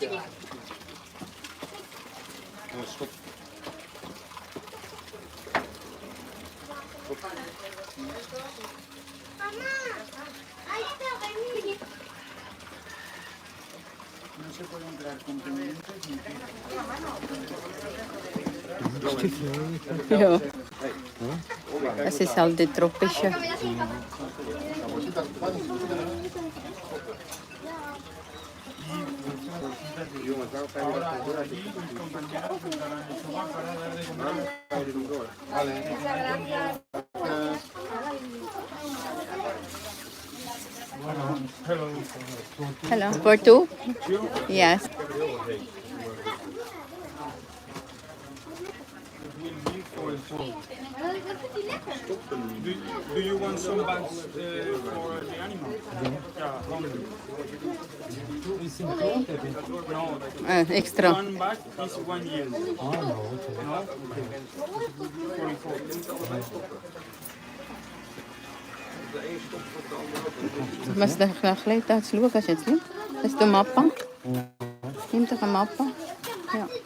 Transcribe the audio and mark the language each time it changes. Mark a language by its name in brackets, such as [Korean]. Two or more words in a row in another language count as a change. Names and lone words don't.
[Spanish] No se pueden crear contendientes ni [German] Ja. Es ist halt die tropische. [Spanish] ahora por aquí mis compañeros estarán en su para dar de comer. Vale. [English] Hello. Hello. For two? Yes. Do you want some bags for the animal? Yeah, hungry. No, Extra. one bag is 1 year. No? 44. [German] Du musst noch ein bisschen da schauen. Hast du jetzt nicht? Hast du eine Mappe? Nimm doch eine Mappe. Ja.